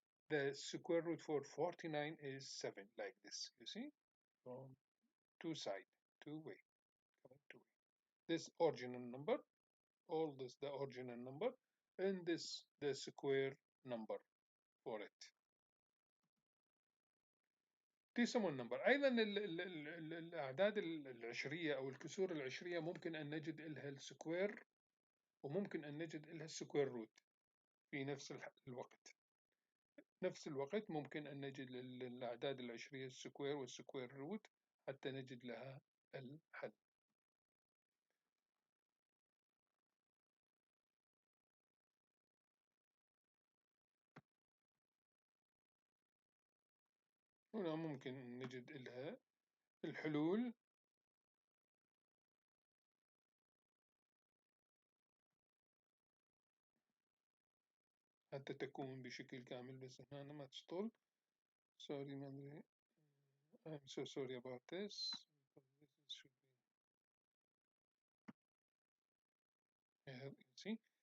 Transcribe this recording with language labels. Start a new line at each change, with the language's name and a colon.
English: The square root for 49 is 7, like this, you see, from two side, two way, coming two way. This original number, all this the original number, and this the square number for it. decimal number.
Arabic: أيضا الأعداد العشرية أو الكسور العشرية ممكن أن نجد لها السكوير وممكن أن نجد لها السكوير روت في نفس الوقت. نفس الوقت ممكن أن نجد للأعداد العشرية السكوير والسكوير روت حتى نجد لها الحل. هنا ممكن نجد لها الحلول. حتى تكون بشكل كامل، بس هنا أنا ما تشتغل. sorry ما أدري.
English: I'm so sorry about this. This should be here, you see.